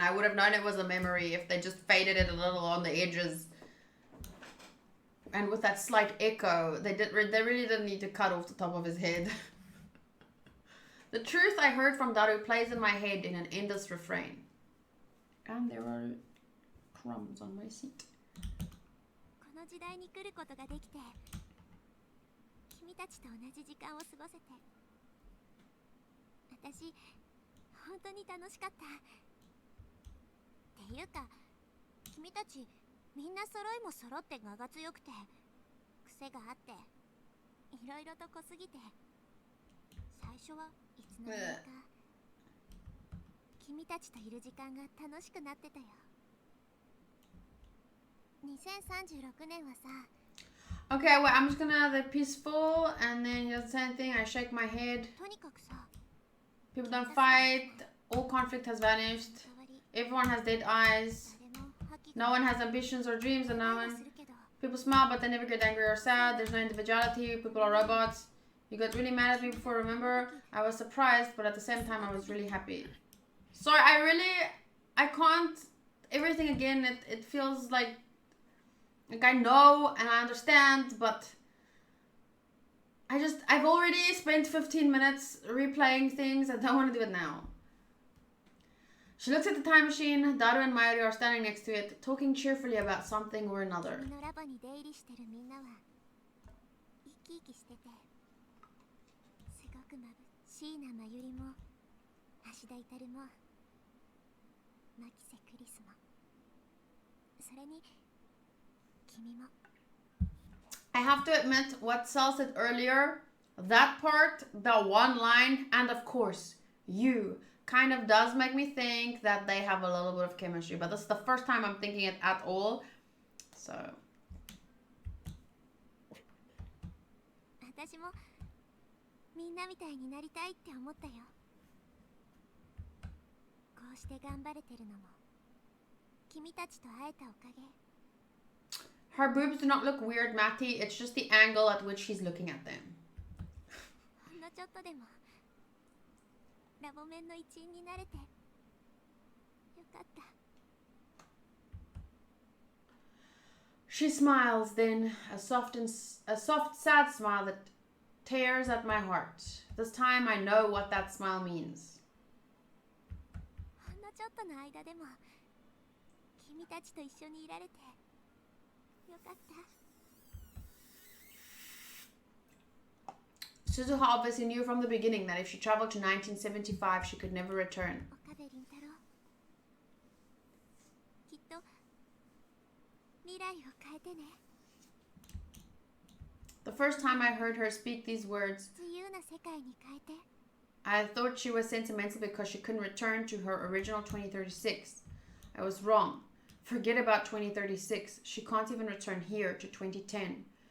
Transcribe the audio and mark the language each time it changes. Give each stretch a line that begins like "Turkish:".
English: I would have known it was a memory if they just faded it a little on the edges. And with that slight echo, they really didn't need to cut off the top of his head. The truth I heard from Daru plays in my head in an endless refrain. And there are crumbs on my seat.
Japanese: この時代に来ることができて、君たちと同じ時間を過ごせて、私本当に楽しかった。っていうか、君たちみんな揃いも揃って我が強くて、癖があって、いろいろと濃すぎて、最初はいつの間にか君たちといる時間が楽しくなってたよ。 2036年はさ。
English: Okay, well, I'm just gonna the peaceful, and then the same thing. I shake my head.
Japanese: とにかくさ、
English: People don't fight. All conflict has vanished. Everyone has dead eyes. No one has ambitions or dreams, and no one. People smile, but they never get angry or sad. There's no individuality. People are robots. You got really mad at me before. Remember, I was surprised, but at the same time, I was really happy. Sorry, I can't. Everything again. It feels like I know and I understand, but I've already spent 15 minutes replaying things. I don't want to do it now. She looks at the time machine. Daru and Mayuri are standing next to it, talking cheerfully about something or another.
Japanese: 君のラボに出入りしてるみんなは生き生きしてて、すごく眩しいな。まゆりも、橋田いたるも、牧瀬クリスも、それに君も。
English: I have to admit, what Sal said earlier, that part, the one line, and of course, you, kind of does make me think that they have a little bit of chemistry. But this is the first time I'm thinking it at all. So.
Japanese: 私もみんなみたいになりたいって思ったよ。こうして頑張れてるのも君たちと会えたおかげ。
English: Her boobs do not look weird, Matty. It's just the angle at which she's looking at them.
Japanese: ほんのちょっとでもラボメンの一員になれてよかった。
English: She smiles then, a soft, sad smile that tears at my heart. This time I know what that smile means.
Japanese: ほんのちょっとの間でも君たちと一緒にいられてよかった。
English: Suzuha obviously knew from the beginning that if she traveled to 1975, she could never return.
Japanese: 岡部倫太郎、きっと未来を変えてね。
English: The first time I heard her speak these words,
Japanese: 自由な世界に変えて。
English: I thought she was sentimental because she couldn't return to her original 2036. I was wrong. Forget about 2036. She can't even return here to 2010.